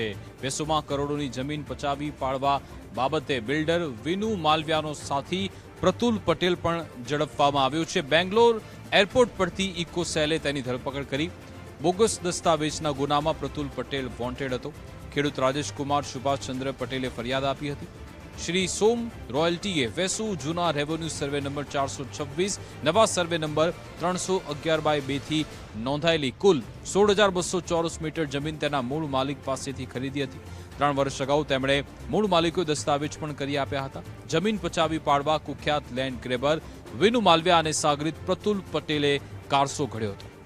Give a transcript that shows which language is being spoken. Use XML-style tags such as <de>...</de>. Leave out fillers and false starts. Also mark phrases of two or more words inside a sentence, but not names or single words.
<gu>વેસુમાં કરોડોની જમીન પચાવી પાડવા બાબતે બિલ્ડર વિનુ માલવિયાનો સાથી પ્રતુલ પટેલ પણ ઝડપવામાં આવ્યો છે। બેંગ્લોર એરપોર્ટ પરથી ઇકોસેલે તેની ધરપકડ કરી। બોગસ દસ્તાવેજના ગુનામાં પ્રતુલ પટેલ વોન્ટેડ હતો। ખેડૂત રાજેશકુમાર સુભાષચંદ્ર પટેલે ફરિયાદ આપી હતી। શ્રી સોમ રોયલ્ટીએ વેસુ જૂના રેવન્યુ સર્વે નંબર 426 નવા સર્વે નંબર 311/2 થી નોંધાયેલી કુલ 16,200 ચોરસ મીટર જમીન તેના મૂળ માલિક પાસેથી ખરીદી હતી। 3 વર્ષ अगाऊ તેમણે મૂળ માલિકોએ દસ્તાવેજ પણ કરી આપ્યા હતા। જમીન પચાવી પાડવા કુખ્યાત લેન્ડ ગ્રેબર વિનુ માલવિયા અને સાગરીત પ્રતુલ પટેલે કારસો ઘડ્યો હતો।</gu>